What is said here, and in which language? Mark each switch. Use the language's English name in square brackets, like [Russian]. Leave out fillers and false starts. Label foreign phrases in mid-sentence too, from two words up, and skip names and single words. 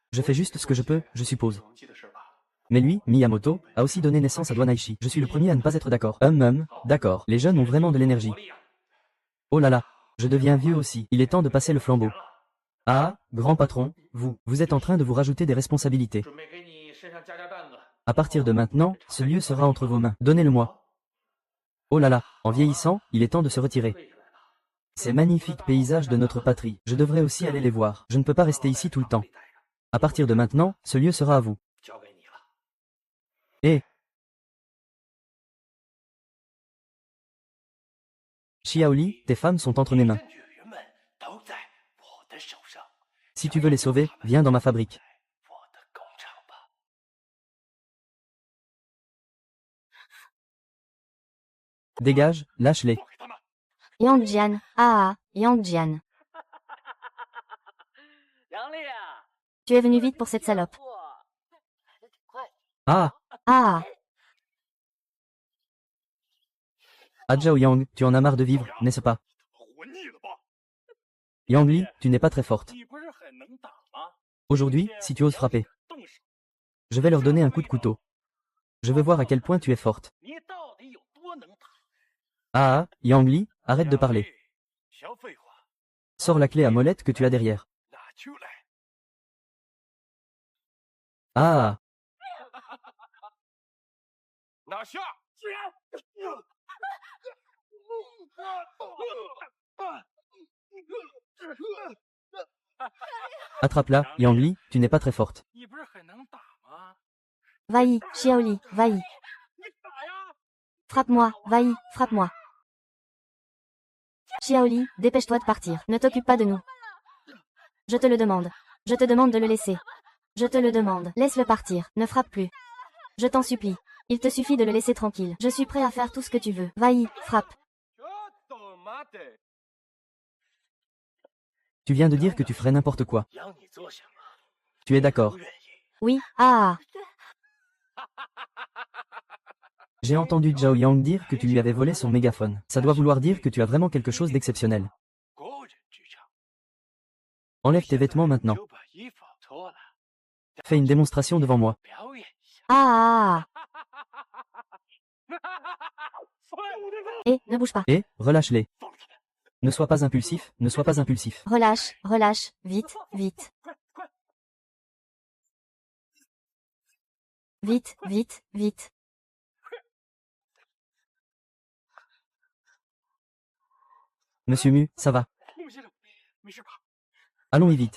[French] Je fais juste ce que je peux, je suppose. Mais lui, Miyamoto, a aussi donné naissance à Dwanaichi. Je suis le premier à ne pas être d'accord. D'accord. Les jeunes ont vraiment de l'énergie. Oh là là, je deviens vieux aussi. Il est temps de passer le flambeau. Ah, grand patron, vous êtes en train de vous rajouter des responsabilités. [Chinese] 准备给你身上加担子。 [French] À partir de maintenant, ce lieu sera entre vos mains. Donnez-le-moi. Oh là là, en vieillissant, il est temps de se retirer. Ces magnifiques paysages de notre patrie, je devrais aussi aller les voir. Je ne peux pas rester ici tout le temps. À partir de maintenant, ce lieu sera à vous. [Chinese] 交给你了。 [French] Et Xiaoli, tes femmes sont entre mes mains. [Chinese] 女人们都在我的手上。 [French] Si tu veux les sauver, viens dans ma fabrique. [Chinese] 我的工厂吧。 [French] Dégage, lâche-les. [Chinese] 给他们。 [French] Yang Jian, Yang Jian. [Chinese] 杨丽啊， [French] Tu es venu vite pour cette salope. [Chinese] 哇，来的挺快。 [French] Ah, Zhao Yang, tu en as marre de vivre, n'est-ce pas? [Chinese] 活腻了吧？ [French] Yang Li, tu n'es pas très forte. [Chinese] 你不是很能打吗？ [French] Aujourd'hui, si tu oses frapper, [Chinese] 动手， [French] je vais leur donner un coup de couteau. Je veux voir à quel point tu es forte. [Chinese] 你到底有多能打？ [French] Ah, Yang Li, arrête de parler. [Chinese] 小废话， [French] Sors la clé à molette que tu as derrière. [Chinese] 拿出来。 [French] Ah, [Chinese] 拿下！ [French] attrape-la, Yang Li, tu n'es pas très forte. [Chinese] 你不是很能打吗？ [French] Vailly, Xiaoli, vailly. [Chinese] 你打呀！ [French] Frappe-moi, vailly, frappe-moi. Xiaoli, dépêche-toi de partir. Ne t'occupe pas de nous. Je te le demande. Je te demande de le laisser. Je te le demande. Laisse-le partir. Ne frappe plus. Je t'en supplie. Il te suffit de le laisser tranquille. Je suis prêt à faire tout ce que tu veux. Vailly, frappe. Tu viens de dire que tu ferais n'importe quoi. [Chinese] 养你做什么？ [French] Tu es d'accord. [Chinese] 不愿意。 [French] Oui, J'ai entendu Zhao Yang dire que tu lui avais volé son mégaphone. Ça doit vouloir dire que tu as vraiment quelque chose d'exceptionnel. [Chinese] 国人之长， [French] Enlève tes vêtements maintenant. [Chinese] 就把衣服脱了， [French] Fais une démonstration devant moi. [Chinese] 表演一下。 [French] Et, ne bouge pas. Et, relâche-les. Ne sois pas impulsif, ne sois pas impulsif. Relâche, relâche. Vite, vite. Vite, vite, vite. Monsieur Mu, ça va. [Chinese] 穆先生，没事吧？ [French] Allons-y vite.